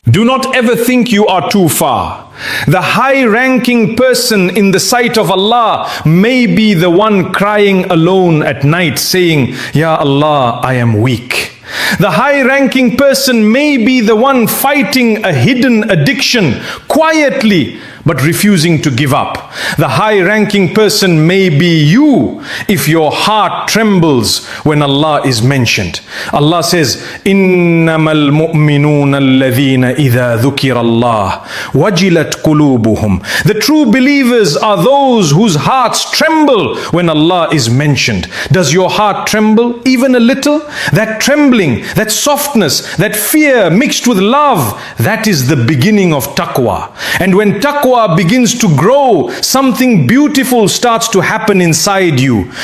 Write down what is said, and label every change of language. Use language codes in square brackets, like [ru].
[en] Do not ever think you are too far. The high-ranking person in the sight of Allah may be the one crying alone at night saying, Ya Allah, I am weak. The high-ranking person may be the one fighting a hidden addiction quietly but refusing to give up. The high-ranking person may be you if your heart trembles when Allah is mentioned. Allah says, [ar] إِنَّمَا الْمُؤْمِنُونَ الَّذِينَ إِذَا ذُكِرَ اللَّهُ وَجِلَتْ قُلُوبُهُمْ. [en] The true believers are those whose hearts tremble when Allah is mentioned. Does your heart tremble even a little? That trembling, that softness, that fear mixed with love, that is the beginning of taqwa. And when taqwa begins to grow, something beautiful starts to happen inside you.